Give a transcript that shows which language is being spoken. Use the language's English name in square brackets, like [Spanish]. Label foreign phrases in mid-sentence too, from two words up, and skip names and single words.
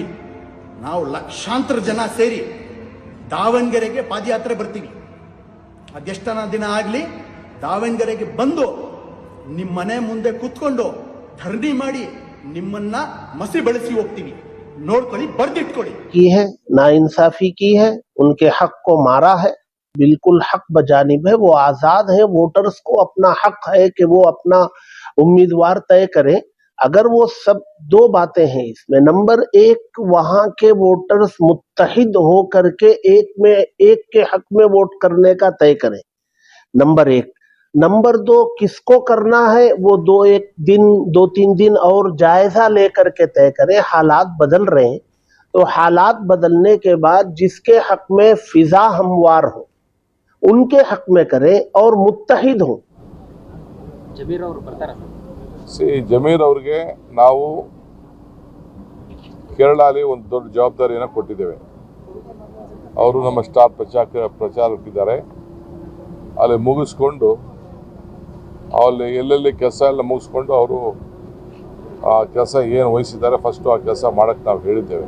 [Kannada] ನಾವು ಲಕ್ಷಾಂತರ ಜನ ಸೇರಿ ದಾವಣಗೆರೆಗೆ ಪಾದಯಾತ್ರೆ ಬರ್ತೀವಿ. ಅದೆಷ್ಟನ ದಿನ ಆಗಲಿ ದಾವಣಗೆರೆಗೆ ಬಂದು ನಿಮ್ಮ ಮನೆ ಮುಂದೆ ಕೂತ್ಕೊಂಡು ಧರಣಿ ಮಾಡಿ ನಿಮ್ಮನ್ನ ಮಸಿ ಬೆಳೆಸಿ ಹೋಗ್ತೀವಿ. ನೋಡ್ಕೊಳ್ಳಿ, ಬರ್ದಿಟ್ಕೊಳ್ಳಿ. [Urdu] کی ہے ناانصافی کی ہے، ان کے حق کو مارا ہے، بالکل حق بجانب ہے، وہ آزاد ہے. ووٹرز کو اپنا حق ہے کہ وہ اپنا امیدوار طے کریں. اگر وہ سب دو باتیں ہیں اس میں، نمبر 1 وہاں کے ووٹرز متحد ہو کرکے ایک کے حق میں ووٹ کرنے کا طے کریں، نمبر 1. نمبر 2 کس کو کرنا ہے وہ 2-3 دن اور جائزہ لے کر کے طے کریں. حالات بدل رہے ہیں، تو حالات بدلنے کے بعد جس کے حق میں فضا ہموار ہو ان کے حق میں کریں اور متحد ہو. [Kannada] ಜಮೀರ್ ಅವ್ರಿಗೆ ನಾವು ಕೇರಳಲ್ಲಿ ಒಂದು ದೊಡ್ಡ ಜವಾಬ್ದಾರಿಯನ್ನು ಕೊಟ್ಟಿದ್ದೇವೆ. ಅವರು ನಮ್ಮ ಸ್ಟಾರ್ ಪ್ರಚಾರಕ್ಕಿದ್ದಾರೆ. ಅಲ್ಲಿ ಮುಗಿಸ್ಕೊಂಡು ಅಲ್ಲಿ ಎಲ್ಲೆಲ್ಲಿ ಕೆಲಸ ಎಲ್ಲ ಮುಗಿಸ್ಕೊಂಡು ಅವರು ಆ ಕೆಲಸ ಏನು ವಹಿಸಿದ್ದಾರೆ ಫಸ್ಟು ಆ ಕೆಲಸ ಮಾಡೋಕ್ಕೆ ನಾವು ಹೇಳಿದ್ದೇವೆ.